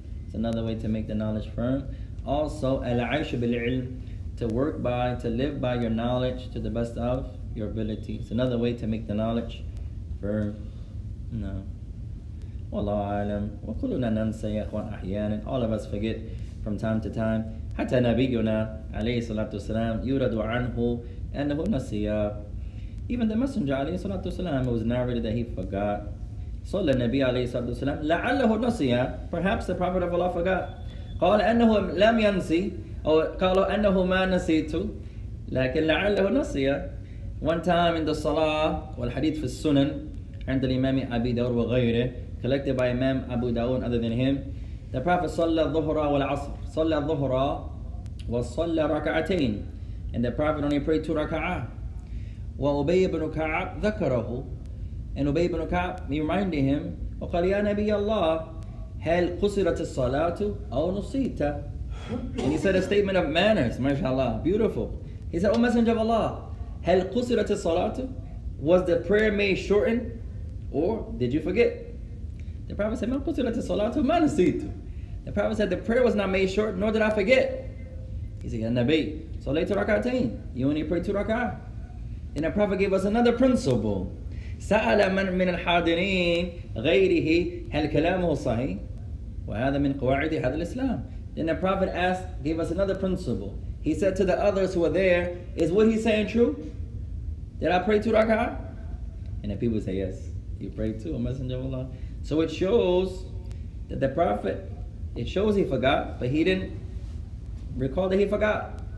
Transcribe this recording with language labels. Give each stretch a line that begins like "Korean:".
English: It's another way to make the knowledge firm. Also, al-aish bil-ilm, to work by, to live by your knowledge to the best of your ability. It's another way to make the knowledge firm. No. Wallahu alam.
Arabic: Wa kulluna nansa ya ikhwan ahyanan.
English: All of us forget from time to time.
Arabic: حتى نبينا عليه الصلاة والسلام يرد عنه أنه نسي.
English: Even the Messenger
Arabic: عليه الصلاة والسلام,
English: it was narrated that he forgot.
Arabic: صلى النبي عليه الصلاة والسلام لعله نسي.
English: Perhaps the Prophet of Allah forgot.
Arabic: قال أنه لم ينسي أو قالوا أنه ما نسيت لكن لعله نسي.
English: One time in the Salah,
Arabic: والحديث في السنن عند الإمام أبي داود وغيره,
English: collected by Imam Abu Dawud other than him, the Prophet
Arabic: صلى الظهر والعصر, صلى الظهر وصلى ركعتين,
English: and the Prophet only prayed 2 raka'ah.
Arabic: وأبي بن كعب ذكره,
English: and Ubay ibn Ka'b, he reminded him,
Arabic: وقال يا نبي الله هل قصرت الصلاة أو نسيت.
English: And he said a statement of manners, mashallah, beautiful. He said, O Messenger of Allah,
Arabic: هل قصرت الصلاة,
English: was the prayer made shortened or did you forget? The Prophet said,
Arabic: ما قصرت الصلاة ما نسيت.
English: The Prophet said, the prayer was not made short, nor did I forget. He said, Ya Nabi,
Arabic: صليت ركعتين,
English: you only prayed 2 rak'ah. And the Prophet gave us another principle.
Arabic: سأل من الحاضرين غيره هل كلامه صحيح وهذا من قواعد هذا الإسلام.
English: Then the Prophet gave us another principle. He said to the others who were there, is what he's saying true? Did I pray 2 rak'ah? And the people say, yes, you prayed 2, O Messenger of Allah. So it shows that the Prophet, it shows he forgot, but he didn't recall that he forgot.